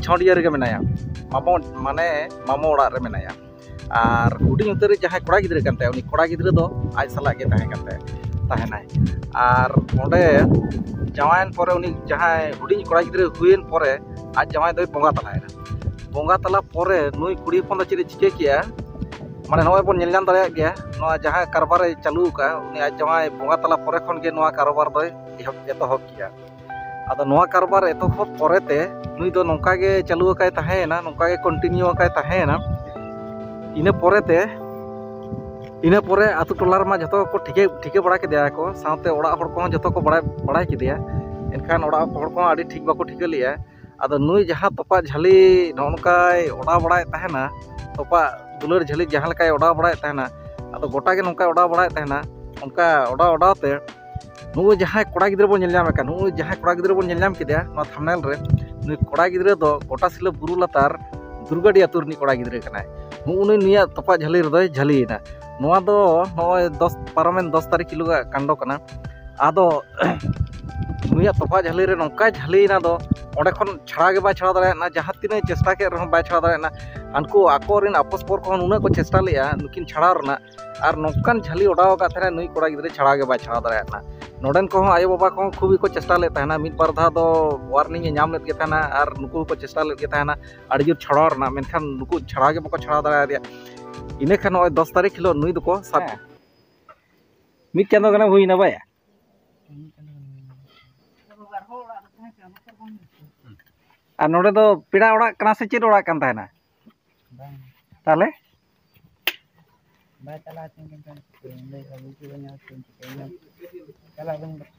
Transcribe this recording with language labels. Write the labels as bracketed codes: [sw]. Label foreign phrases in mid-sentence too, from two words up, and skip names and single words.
[sat] छाउडिया रे मेनाया मामो माने मामो ओड़ा रे मेनाया और कुड़ी उतर जहां कोड़ा गिदरे कान ताया उनी कोड़ा गिदरे दो आज सला के ताहे कान ताहे और ओंडे जवान परे उनी जहां हुडी कोड़ा गिदरे हुयेन परे आज जवान दो बोंगा तला परे नुई कुड़ी हपन चेद चिके किया माने नय बन नेल नाम दाड़ाया गया नोआ जहां कारबार चालू का उनी आज जवान बोंगा तला परे खन के नोआ कारबार दो एतहब किया आदो नोआ कारबार एतहब परेते नुई दो नोंका गे चालू काय ताहेना नोंका गे कंटिन्यू काय ताहेना इने परे आतु टोला रमा जतो को ठिके बड़ा केदिया को साथे ओड़ा हड़ को जतो को बड़ा केदिया एनखान ओड़ा हड़ को आडी ठीक बाको ठिके लिया आदो नुई जहां तोपा झाली नोनकाय ओड़ा बड़ाय ताहेना तोपा दुलर झाली जहां लेकाय ओड़ा बड़ाय ताहेना आदो गोटा गे नोंका ओड़ा बड़ाय ताहेना उनका ओड़ाते नुई जहां कोड़ा गिदरे बोन नेल नाम का नुई जहां कोड़ा गिदरे बोन नेल नाम केदिया नो थंबनेल रे नुई कोड़ा गिदरे दो गोटा सिला बुरु लातार दुर्गाडी आतुर नि कोड़ा गिदरे कनाय नुई निया तोपा झाली रे दोय झालीना नोआ दो नय 10 पारमेन 10 तारीख किलो कांडो कना आदो नुया तोपा झाली रे नोंका झालीना दो ओंडे खन छाड़ा के बाय छाड़ा दाड़ायना जहां तिना चेष्टा के रह बाय छाड़ा दाड़ायना हानकु आकोरिन आपस पर को नुना को चेष्टा लिया नुकिन छाड़ा रना और नोंकान झाली ओडाव का थाने नुई कोड़ा गिदरे छाड़ा के बाय छाड़ा दाड़ायना नोडेन को आयो बाबा को खूब को चेष्टा ले ताना मिद बार धा दो वार्निंग नाम लेत के थाना और नुकु को चेष्टा लेत के थाना आड़ी जोर छाड़ा रना मेनखान नुकु छाड़ा के बको छाड़ा दाड़ाय दिया इने खान 10 तारीख किलो नुई दको सात मिद चांदो गना हुईना बाय और नोडे दो पेड़ा ओड़ा कना से चेद ओड़ा कान ताहेना ताले बाय चला थिन कान ले अबु के बना थिन चला बन